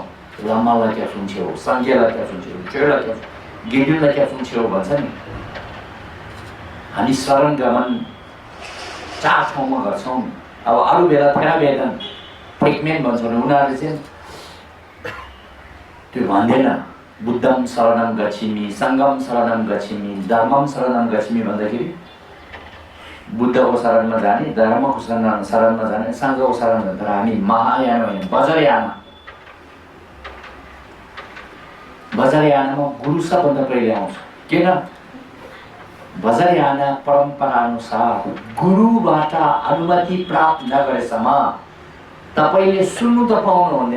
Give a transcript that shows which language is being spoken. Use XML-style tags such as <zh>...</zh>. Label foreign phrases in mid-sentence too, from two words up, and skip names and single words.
<ne>लामालाई क्या सुन्छौ, सङ्घेलाई क्या सुन्छौ, चेडलाई क्या गिर्जुलाई क्या सुन्छौ भन्छ नि। हामी शरण गमन 4 ठाउँमा गर्छौँ। अब अरू बेला थेरावेदन फेकमेन भन्छौँ। उनीहरूले चाहिँ त्यो भन्दैन</ne> <pi>बुद्धम शरणम गच्छामि, सङ्घम शरणम गच्छामि, धर्मम शरणम गच्छामि</pi> <ne>भन्दाखेरि बुद्धको शरणमा जाने, धर्मको शरणमा जाने, सङ्घको शरणमा, तर हामी महायान होइन, बजरयान। बजरयानमा गुरु सबभन्दा पहिले आउँछ। किन? बजरयान परम्परा अनुसार गुरुबाट अनुमति प्राप्त नगरेसम्म तपाईले सुन्नु त पाउनु हुँदैन।</ne>